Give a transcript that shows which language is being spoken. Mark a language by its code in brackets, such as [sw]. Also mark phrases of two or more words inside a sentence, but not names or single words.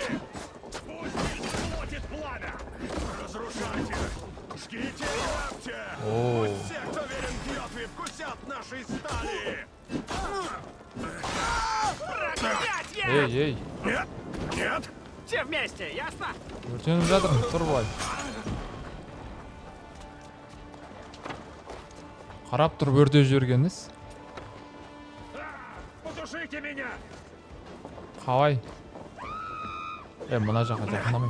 [ru] Пусть их колотит пламя! Разрушайте! Жгите и грабьте! О. Пусть все, кто верен Кьотви, вкусят нашей стали! Эй! Нет! Нет! Все вместе, ясно? [kk] Өртеніп жатырмын, тұр былай. Қарап тұрып өртеп жібергеніз. [ru] Потушите меня! [kk] Қалай? Мына жаққа жақындамайын.